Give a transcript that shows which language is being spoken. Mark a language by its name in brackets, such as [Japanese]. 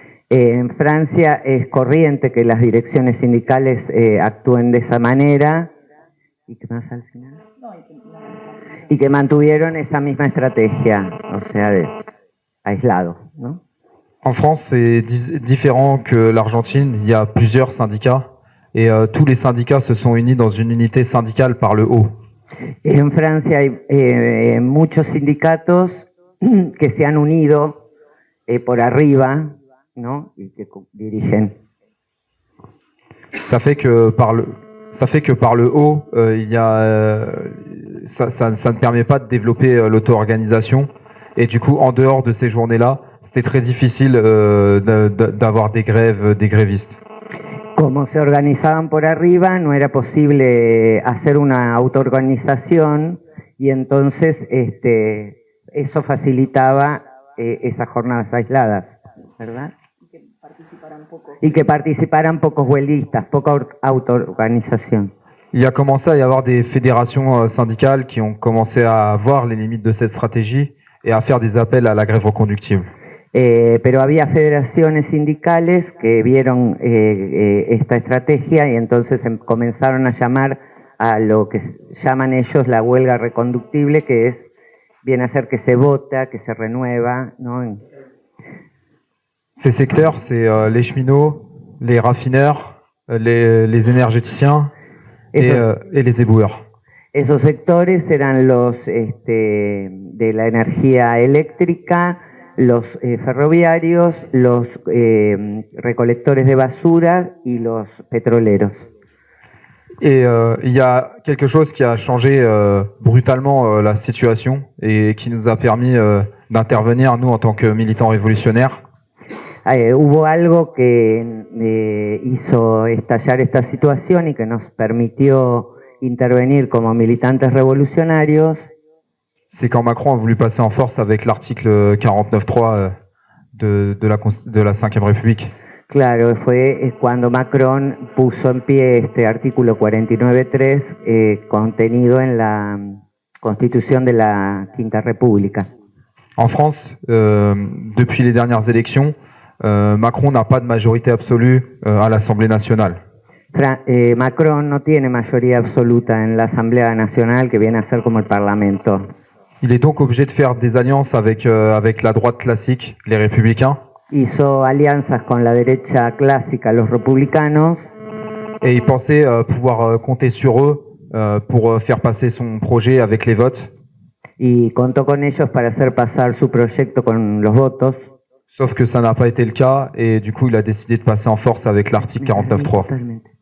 [Spanish] En Francia es corriente que las direcciones sindicales actúen de esa manera. ¿Y qué más al final? Y que mantuvieron esa misma estrategia, o sea, de aislado, ¿no? [French] En France, c'est différent que l'Argentine. Il y a plusieurs syndicats et tous les syndicats se sont unis dans une unité syndicale par le haut. [Spanish] En Francia hay muchos sindicatos que se han unido por arriba, ¿no? Y que dirigen. [French] Ça fait que par le haut, il y a ça ne permet pas de développer l'auto-organisation et du coup, en dehors de ces journées-là, c'était très difficile d'avoir des grévistes. [Spanish] Como se organizaban por arriba, no era posible hacer una autoorganización y entonces eso facilitaba esas jornadas aisladas, ¿verdad? Y que participaran pocos huelguistas, poca autoorganisation. [French] Il a commencé à y avoir des fédérations syndicales qui ont commencé à voir les limites de cette stratégie et à faire des appels à la grève reconductible. [Spanish] Pero había federaciones sindicales que vieron esta estrategia y entonces comenzaron a llamar a lo que llaman ellos la huelga reconductible, que viene a ser que se vota, que se renueva, ¿no? [French] Ces secteurs, c'est les cheminots, les raffineurs, les énergéticiens et les éboueurs. [Spanish] Esos sectores eran los de la energía eléctrica, los ferroviarios, los recolectores de basura y los petroleros. [French] Et il y a quelque chose qui a changé brutalement la situation et qui nous a permis d'intervenir, nous, en tant que militants révolutionnaires. [Spanish] Hubo algo que hizo estallar esta situación y que nos permitió intervenir como militantes revolucionarios. [French] C'est quand Macron a voulu passer en force avec l'article 49.3 de la 5e République. [Spanish] Claro, fue cuando Macron puso en pie este artículo 49.3 contenido en la Constitución de la Quinta República. [French] En France, depuis les dernières élections, Macron n'a pas de majorité absolue à l'Assemblée nationale. [Spanish] Macron no tiene mayoría absoluta en la Asamblea Nacional, que viene a ser como el Parlamento. [French] Il est donc obligé de faire des alliances avec la droite classique, les républicains. [Spanish] Hizo alianzas con la derecha clásica, los republicanos. [French] Et il pensait pouvoir compter sur eux pour faire passer son projet avec les votes. [Spanish] Y contó con ellos para hacer pasar su proyecto con los votos. [French] Sauf que ça n'a pas été le cas et du coup il a décidé de passer en force avec l'article 49.3.